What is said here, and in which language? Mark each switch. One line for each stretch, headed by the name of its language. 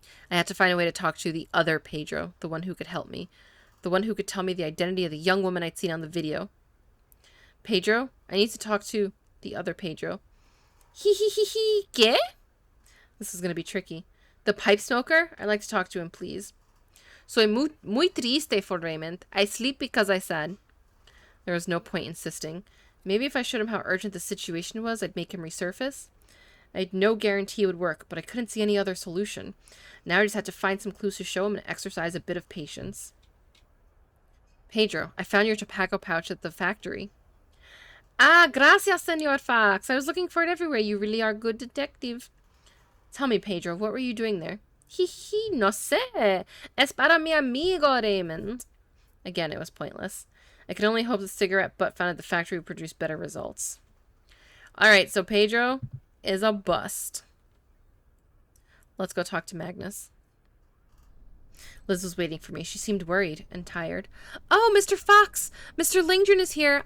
English: I had to find a way to talk to the other Pedro, the one who could help me. The one who could tell me the identity of the young woman I'd seen on the video. Pedro, I need to talk to the other Pedro.
Spanish: ¿Qué?
English: This is going to be tricky. The pipe smoker? I'd like to talk to him, please.
Spanish: Soy muy triste
English: for
Spanish: Raymond.
English: I sleep because I said. There was no point insisting. Maybe if I showed him how urgent the situation was, I'd make him resurface. I had no guarantee it would work, but I couldn't see any other solution. Now I just had to find some clues to show him and exercise a bit of patience. Pedro, I found your tobacco pouch at the factory. Ah, gracias, Senor Fox. I was looking for it everywhere. You really are a good detective. Tell me, Pedro, what were you doing there?
Spanish: No sé. Es para mi amigo Raymond.
English: Again, it was pointless. I could only hope the cigarette butt found at the factory would produce better results. Alright, so Pedro is a bust. Let's go talk to Magnus. Liz was waiting for me. She seemed worried and tired. Oh, Mr. Fox! Mr. Lingdren is here.